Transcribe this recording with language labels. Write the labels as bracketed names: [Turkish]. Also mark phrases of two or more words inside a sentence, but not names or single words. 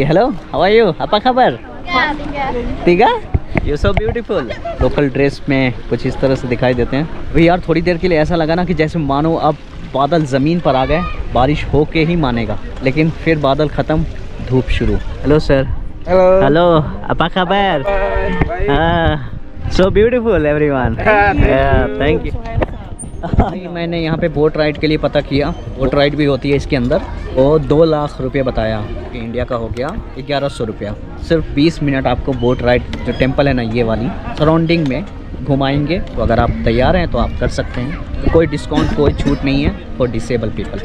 [English] Hello, how are you, [Malay] apa khabar? [Hindi] ठीक है, [English] you so beautiful. [Hindi] लोकल ड्रेस में कुछ इस तरह से दिखाई देते हैं। वही यार थोड़ी देर के लिए ऐसा लगा ना कि जैसे मानो अब बादल ज़मीन पर आ गए, बारिश हो के ही मानेगा, लेकिन फिर बादल ख़त्म, धूप शुरू। [English] Hello sir. Hello, [Indonesian] apa kabar? [English] So beautiful everyone. Thank you. [Hindi] मैंने यहाँ पे [English] boat ride [Hindi] के लिए पता किया, [English] boat ride [Hindi] भी होती है इसके अंदर। वो 2 लाख रुपये बताया कि इंडिया का हो गया 1100 रुपया। सिर्फ 20 मिनट आपको [English] boat ride, [Hindi] जो टेम्पल है ना ये वाली, सराउंडिंग में घुमाएंगे। तो अगर आप तैयार हैं तो आप कर सकते हैं। कोई डिस्काउंट, कोई छूट नहीं है [English] for disable people.